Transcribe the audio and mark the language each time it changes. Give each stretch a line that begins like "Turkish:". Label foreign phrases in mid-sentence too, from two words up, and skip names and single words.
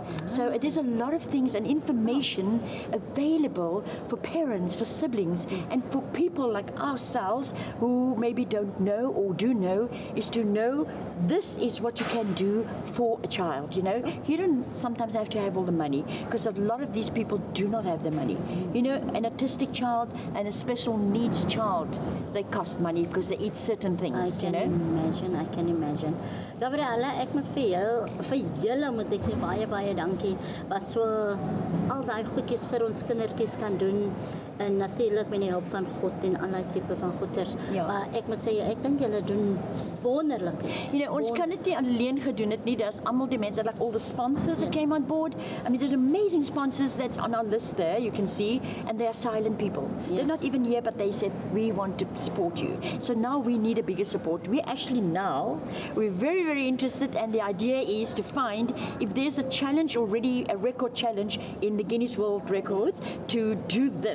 English: So there's a lot of things and information available for parents, for siblings, and for people like ourselves who maybe don't know or do know, is to know this is what you can do for a child, you know. You don't sometimes have to have all the money because a lot of these people do not have the money. You know, an autistic child and a special needs child, they cost money because they eat certain things, you know. I can imagine. Gabriela,
Afrikaans: ek moet vir julle moet ek sê baie dankie wat so al daai goedjies vir ons kindertjies kan doen en natuurlik met die hulp van God en allerlei tipe van goeders. Ja. Maar ek moet sê ek dink julle doen wonderlik.
English: You know,
Afrikaans: ons kan dit nie alleen gedoen het nie. Daar's almal die mense,
English: like all the sponsors that came on board. I mean, there's amazing sponsors that's on our list there, you can see, and they are silent people. They're not even here, but they said, we want to support you. So now we need a bigger support. We're very interested, and the idea is to find if there's a challenge already, a record challenge in the Guinness World Records to do this.